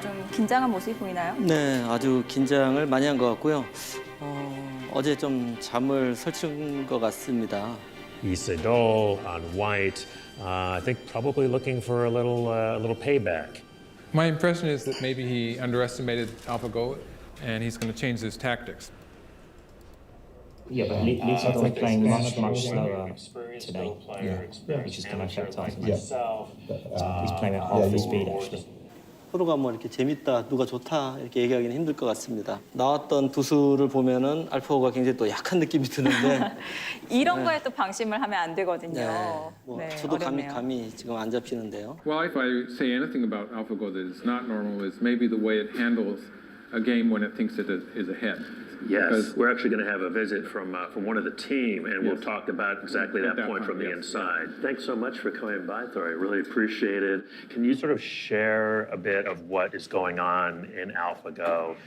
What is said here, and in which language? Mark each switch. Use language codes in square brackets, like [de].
[ko] 좀 긴장한 모습이 보이나요? 네, 아주 긴장을 많이 한 것 같고요. 어제 좀 잠을 설친 것 같습니다. [en] Isedoll on white, I think probably looking for a little payback. My impression is that maybe he underestimated AlphaGo and he's going to change his tactics. Yeah, but Isedoll playing much slower today, which is going to affect us. He's playing at half the speed actually. [ko] 서로가 뭐 이렇게 재밌다, 누가 좋다 이렇게 얘기하기는 힘들 것 같습니다. 나왔던 두 수를 보면은 알파고가 굉장히 또 약한 느낌이 드는데 이런 거에 또 방심을 하면 안 되거든요. 네, 저도 감이 지금 안 잡히는데요. [en] Well, if I say anything about AlphaGo that is not normal is maybe the way it handles a game when it thinks it is ahead. Yes, we're actually going to have a visit from one of the team, and we'll talk about exactly that point from the inside. Thanks so much for coming by, Thor. I really appreciate it. Can you sort of share a bit of what is going on in AlphaGo?